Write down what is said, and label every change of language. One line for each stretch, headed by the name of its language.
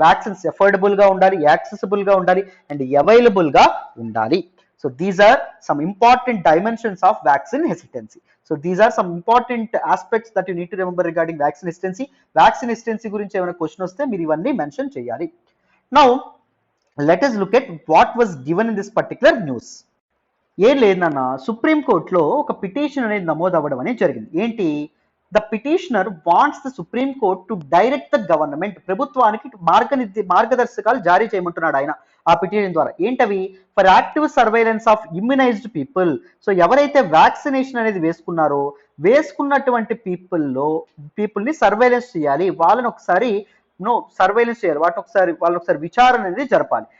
Telugu: Vaccines affordable గా ఉండాలి, accessible గా ఉండాలి అండ్ అవైలబుల్ గా ఉండాలి.
English: So these are some important dimensions of vaccine hesitancy. So these are some important aspects that you need to remember regarding vaccine hesitancy.
Telugu: Vaccine hesitancy గురించి ఏమైనా question వస్తే మీరు ఇవన్నీ మెన్షన్ చేయాలి.
English: Now let us look at what was given in this particular news.
Telugu: ఏం లేదన్న, supreme కోర్టులో ఒక పిటిషన్ అనేది నమోదు అవ్వడం అనేది జరిగింది. ఏంటి?
English: The petitioner wants the supreme court to direct the government.
Telugu: ప్రభుత్వానికి మార్గదర్శకాలు జారీ చేయమంటున్నాడు ఆయన ఆ పిటిషన్ ద్వారా. ఏంటవి?
English: For active surveillance of immunized people.
Telugu: So ఎవరైతే వ్యాక్సినేషన్ అనేది వేసుకున్నటువంటి పీపుల్ని సర్వైలెన్స్ చేయాలి, వాళ్ళని ఒకసారి సర్వైలెన్స్ చేయాలి, వాళ్ళని ఒకసారి విచారణ అనేది జరపాలి.